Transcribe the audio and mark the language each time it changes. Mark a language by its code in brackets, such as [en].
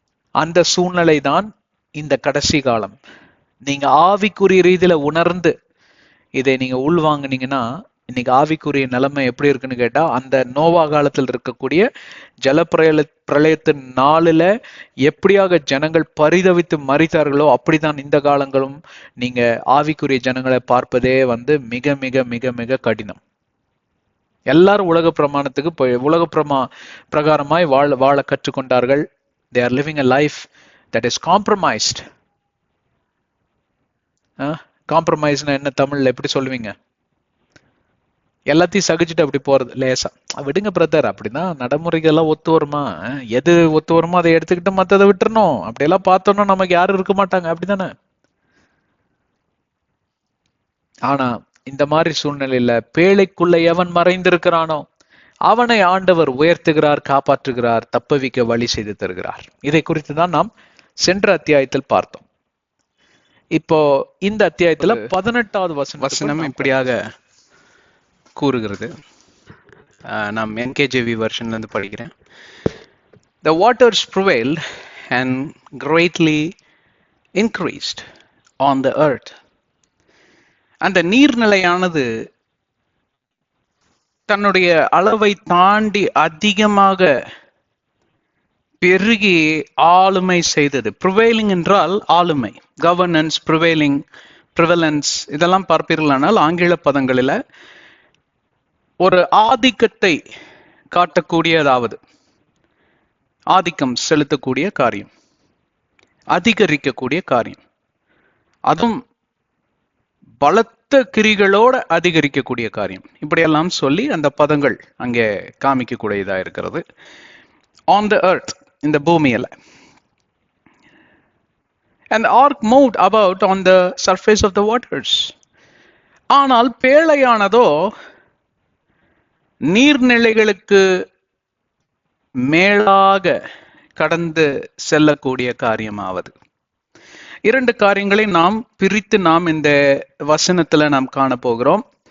[ta] அந்த சூழ்நிலை தான் இந்த கடைசி காலம். நீங்க ஆவிக்குரிய ரீதியில உணர்ந்து இதை நீங்க உள்வாங்கினீங்கன்னா, இன்னைக்கு ஆவிக்குரிய நிலைமை எப்படி இருக்குன்னு கேட்டா, அந்த நோவா காலத்தில் இருக்கக்கூடிய பிரளயத்தின் நாளில எப்படியாக ஜனங்கள் பரிதவித்து மறித்தார்களோ அப்படிதான் இந்த காலங்களும் நீங்க ஆவிக்குரிய ஜனங்களை பார்ப்பதே மிக மிக மிக மிக கடினம். எல்லாரும் உலக பிரமாணத்துக்கு உலக பிரகாரமாய் வாழ கற்றுக்கொண்டார்கள். [en] They are living a life that is compromised. [ta] காம்ப்ரமைஸ்னா என்ன தமிழ்ல எப்படி சொல்லுவீங்க? எல்லாத்தையும் சகிச்சுட்டு அப்படி போறது லேசா. விடுங்க பிரதர், அப்படிதான் நடைமுறைகள் எல்லாம் ஒத்து வருமா? எது ஒத்து வருமோ அதை எடுத்துக்கிட்டு மத்ததை விட்டுறணும். அப்படியெல்லாம் பார்த்தோம்னா நமக்கு யாரும் இருக்க மாட்டாங்க, அப்படிதானே? ஆனா இந்த மாதிரி சூழ்நிலையில பேழைக்குள்ள எவன் மறைந்திருக்கிறானோ அவனை ஆண்டவர் உயர்த்துகிறார், காப்பாற்றுகிறார், தப்பவிக்க வழி செய்து தருகிறார். இதை குறித்து தான் நாம் சென்ற அத்தியாயத்தில் பார்த்தோம். இப்போ இந்த அத்தியாயத்துல 18வது வசனம் இப்படியாக கூறுகிறது. நாம் NKJV வெர்ஷன்ல இருந்து படிக்கிறேன். [en] The waters prevailed and greatly increased on the earth. [ta] அந்த நீர்நிலையானது தன்னுடைய அளவை தாண்டி அதிகமாக பெருகி ஆளுமை செய்தது. ப்ரிவைலிங் என்றால் ஆளுமை, கவர்னன்ஸ், ப்ரிவைலிங், ப்ரிவலன்ஸ் இதெல்லாம் பார்ப்பீர்களானால் ஆங்கில பதங்களில் ஒரு ஆதிக்கத்தை காட்டக்கூடியதாவது, ஆதிக்கம் செலுத்தக்கூடிய காரியம், அதிகரிக்கக்கூடிய காரியம், அதுவும் பலத்த கிரிகளோட அதிகரிக்கக்கூடிய காரியம், இப்படியெல்லாம் சொல்லி அந்த பதங்கள் அங்கே காமிக்கக்கூடியதா இருக்கிறது. [en] on the earth, [ta] இந்த பூமியில. [en] And the ark moved about on the surface of the waters. [ta] ஆனால் பேழையானதோ நீர்நிலைகளுக்கு மேலாக கடந்து செல்லக்கூடிய காரியமாவது. இரண்டு காரியங்களை நாம் பிரித்து நாம் இந்த வசனத்துல நாம் காண போகிறோம்.